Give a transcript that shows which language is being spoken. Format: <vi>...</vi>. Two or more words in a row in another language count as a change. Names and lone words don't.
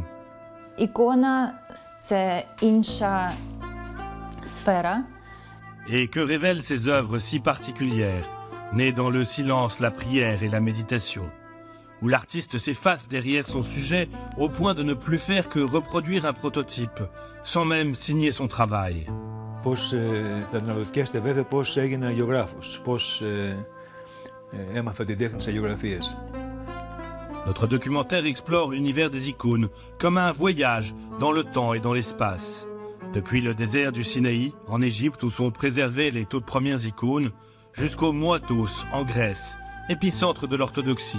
<uk>Ікона – це інша сфера.</uk> <fr>Et que révèlent ces œuvres si particulières, nées dans le silence, la prière et la méditation? où l'artiste s'efface derrière son sujet au point de ne plus faire que reproduire un prototype, sans même signer son travail.</fr> <el>Πώς θα αναρωτιέστε βέβαια πώς έγινα γεωγράφος, πώς έμαθα την τέχνη της αγιογραφίας.</el> <fr>Notre documentaire explore l'univers des icônes comme un voyage dans le temps et dans l'espace. Depuis le désert du Sinaï, en Égypte où sont préservées les toutes premières icônes, jusqu'au Moatos, en Grèce, épicentre de l'orthodoxie.</fr>